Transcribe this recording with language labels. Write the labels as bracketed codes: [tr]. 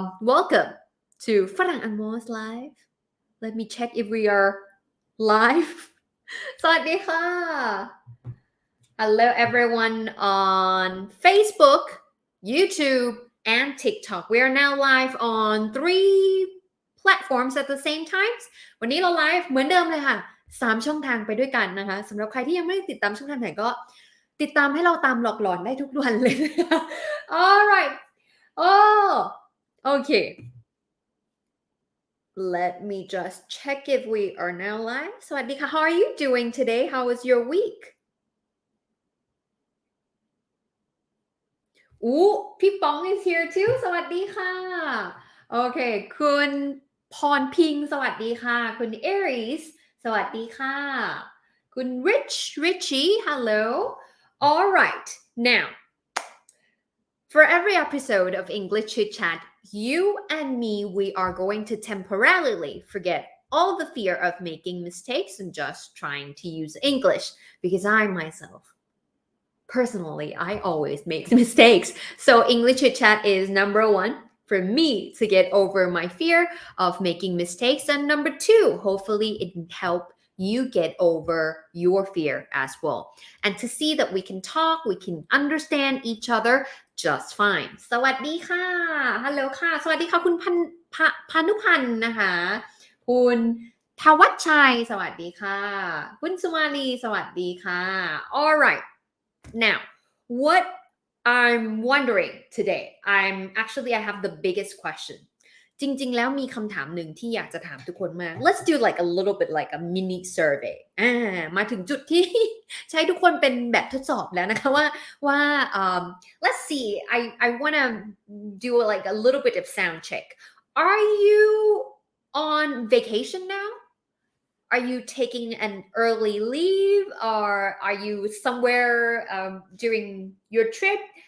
[en] Welcome to ฝรั่งอ่างมอส live. Let me check if we are live. สวัสดีค่ะ Hello everyone on Facebook, YouTube, and TikTok. We are now live on 3 platforms at the same time. [th] วันนี้เราไลฟ์เหมือนเดิมเลยค่ะ3ช่องทางไปด้วยกันนะคะสำหรับใครที่ยังไม่ได้ติดตามช่องทางไหนก็ติดตามให้เราตามหลอกหลอนได้ทุกวันเลยนะคะ Alright. [en] Okay. Let me just check if we are now live. สวัสดีค่ะ How are you doing today? How was your week? พี่ป๋อง is here too [th] สวัสดีค่ะโอเคคุณพรพิงสวัสดีค่ะคุณ [en] Aries สวัสดีค่ะคุณ Richie hello alright now for every episode of English Chit Chat you and me we are going to temporarily forget all the fear of making mistakes and just trying to use English because I myself personally, I always make mistakes. So English Chit Chat is number 1 for me to get over my fear of making mistakes. And number 2, hopefully it can help you get over your fear as well. And to see that we can talk, we can understand each other just fine. [th] สวัสดีค่ะ ฮัลโหลค่ะ สวัสดีค่ะคุณพานุพันธ์นะคะ คุณทวัชชัย สวัสดีค่ะ คุณสุมาลี สวัสดีค่ะ Alright. [en] Now, what I'm wondering today, I have the biggest question. [th] จริงๆแล้วมีคำถามหนึ่งที่อยากจะถามทุกคนมาก [en] Let's do like a little bit like a mini survey. [th] มาถึงจุดที่ ใช้ทุกคนเป็นแบบทดสอบแล้วนะคะว่า [en] let's see, I want to do like a little bit of sound check. Are you on vacation now?Are you taking an early leave or are you somewhere during your trip?